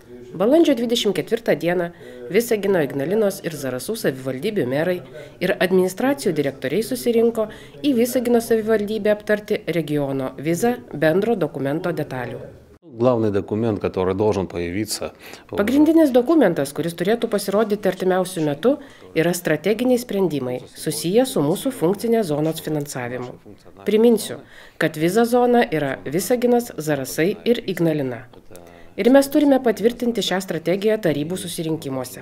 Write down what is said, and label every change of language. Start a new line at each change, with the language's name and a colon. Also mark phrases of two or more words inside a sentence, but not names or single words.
Lithuanian: Balandžio 24 dieną Visagino, Ignalinos ir Zarasų savivaldybių merai ir administracijų direktoriai susirinko į Visagino savivaldybę aptarti regiono vizą bendro dokumento detalių.
Russian: Главный документ, который должен появиться.
Lithuanian: Pagrindinis dokumentas, kuris turėtų pasirodyti artimiausiu metu, yra strateginiai sprendimai susiję su mūsų funkcinės zonos finansavimu. Priminsiu, kad viza zona yra Visaginas, Zarasai ir Ignalina. Ir mes turime patvirtinti šią strategiją tarybų susirinkimuose.